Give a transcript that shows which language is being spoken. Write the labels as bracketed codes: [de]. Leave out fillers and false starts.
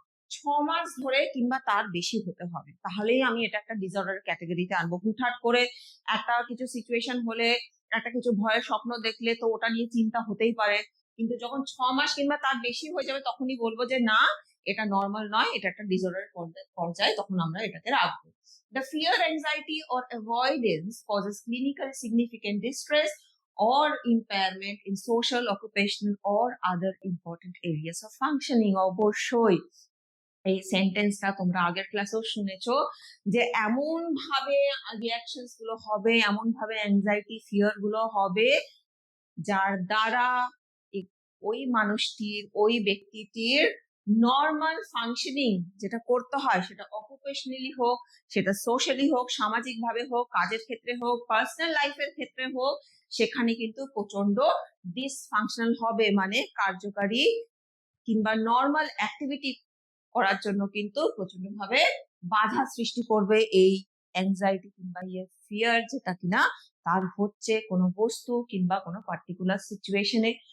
[bn] 6 মাস ধরে কিংবা তার বেশি হতে হবে, তাহলেই আমি এটা একটা ডিসঅর্ডার ক্যাটাগরিতে আনবো। হুটহাট করে একটা কিছু সিচুয়েশন হলে, একটা কিছু ভয়ের স্বপ্ন দেখলে তো ওটা নিয়ে চিন্তা হতেই পারে, কিন্তু যখন 6 মাস কিংবা তার বেশি হয়ে যাবে তখনই বলবো যে না, এটা নর্মাল নয়, এটা একটা ডিসঅর্ডার পর্যায়ে, তখন আমরা এটাকে রাখবো। [en] The fear, anxiety or avoidance causes clinically significant distress or impairment in social, occupational or other important areas of functioning. [bn] অবশ্যই এই সেন্টেন্সটা তোমরা আগের ক্লাসেও শুনেছো যে এমন ভাবে রিয়াকশনস গুলো হবে, এমন ভাবে অ্যাংজাইটি ফিয়ার গুলো হবে যার দ্বারা ওই মানুষটির, ওই ব্যক্তিটির নর্মাল ফাংশনিং যেটা করতে হয়, সেটা অকুপেশনালি হোক, সেটা সোশ্যালি হোক, সামাজিক ভাবে হোক, কাজের ক্ষেত্রে হোক, পার্সোনাল লাইফের ক্ষেত্রে হোক, সেখানে কিন্তু প্রচন্ড ডিসফাংশনাল হবে, মানে কার্যকারী কিংবা নর্মাল অ্যাক্টিভিটি করার জন্য কিন্তু প্রচন্ড ভাবে বাধা সৃষ্টি করবে এই অ্যাংজাইটি কিংবা ফিয়ার, যেটা কিনা তার হচ্ছে কোনো বস্তু কিংবা কোনো পার্টিকুলার সিচুয়েশনে।